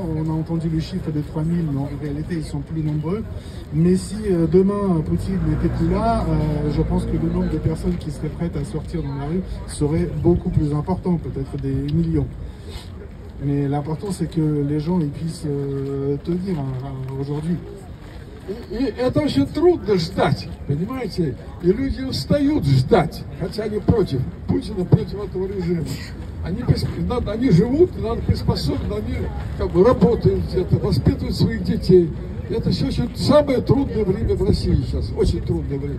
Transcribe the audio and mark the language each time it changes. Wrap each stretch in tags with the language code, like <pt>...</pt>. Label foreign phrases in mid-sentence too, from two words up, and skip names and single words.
<fr>On a entendu le chiffre de 3000, mais en réalité ils sont plus nombreux. Mais si demain Poutine n'était plus là, je pense que le nombre de personnes qui seraient prêtes à sortir dans la rue serait beaucoup plus important, peut-être des millions. Mais l'important, c'est que les gens ils puissent tenir aujourd'hui.</fr> <ru>И это очень трудно ждать, понимаете? И люди устают ждать, хотя они против Путина, против этого режима. Они живут, надо приспособиться, они как бы работают где-то, воспитывают своих детей. И это все очень самое трудное время в России сейчас, очень трудное время.</ru>